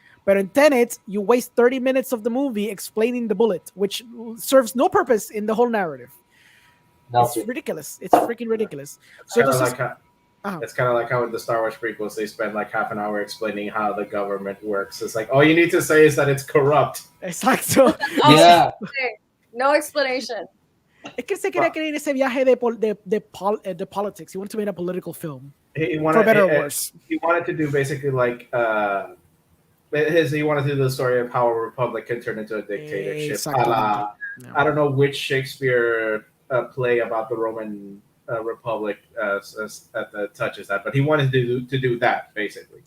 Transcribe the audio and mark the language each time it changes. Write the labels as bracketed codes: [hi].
[en] But in Tenet, you waste 30 minutes of the movie explaining the bullet, which serves no purpose in the whole narrative. It's ridiculous. It's freaking ridiculous. So it's kind of like how in the Star Wars prequels they spend like half an hour explaining how the government works. It's like all you need to say is that it's corrupt. [es] Exacto. [en] Yeah. No explanation. [es] Es que se quería creer ese viaje de politics. [en] He wanted to make a political film. He wanted, for better or worse. He wanted to do basically like he wanted to do the story of how a republic can turn into a dictatorship. I don't know which Shakespeare play about the Roman Republic that touches that, but he wanted to do that basically.